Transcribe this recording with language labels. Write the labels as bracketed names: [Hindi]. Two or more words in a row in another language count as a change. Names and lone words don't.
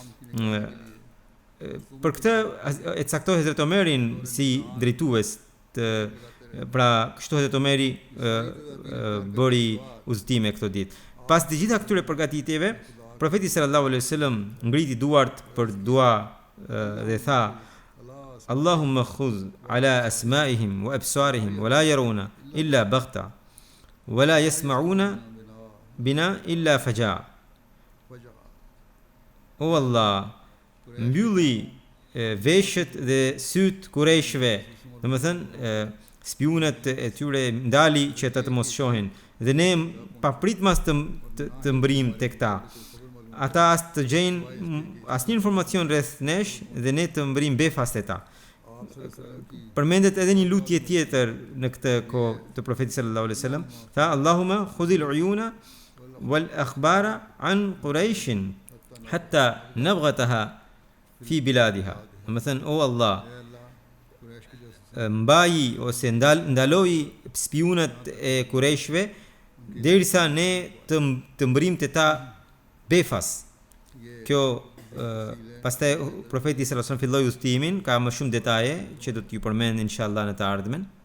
[Albanian] Për këtë e caktoi Hazrat Omerin si drejtues pra kështu Hazrat Omeri bëri udhëtime këto ditë. Pas të gjitha këtyre përgatitjeve, profeti [Arabic] صلى الله عليه وسلم [Albanian] ngriti duart për dua dhe tha: [Arabic] اللهم خذ على أسماعهم وأبصارهم ولا يرونا إلا بغتة ولا يسمعون بنا إلا فجأة. [Albanian] O Allah, mbylli veshët dhe syt kureshve, domethënë spionët e tyre ndali që të mos shohin dhe ne papritmas të mbrim tek ta. Ata as të gjejnë asnjë informacion rreth nesh dhe ne të mbrim befas te ta. Përmendet edhe një lutje tjetër në këtë kohë të profetit [Arabic] صلى الله عليه وسلم, [Albanian] tha [Arabic] اللهم خذ العيون والأخبار عن قريش حتى نبغتها في بلادها. [Albanian] Domethënë o Allah, mbaji ose ndaloi spionët e Qurayshve derisa ne të mbrim te ta befas. Kjo pastaj profeti [Arabic] صلى الله عليه وسلم [Albanian] filloi udhtimin, ka më shumë detaje që do t'ju përmend inshallah në të ardhmen.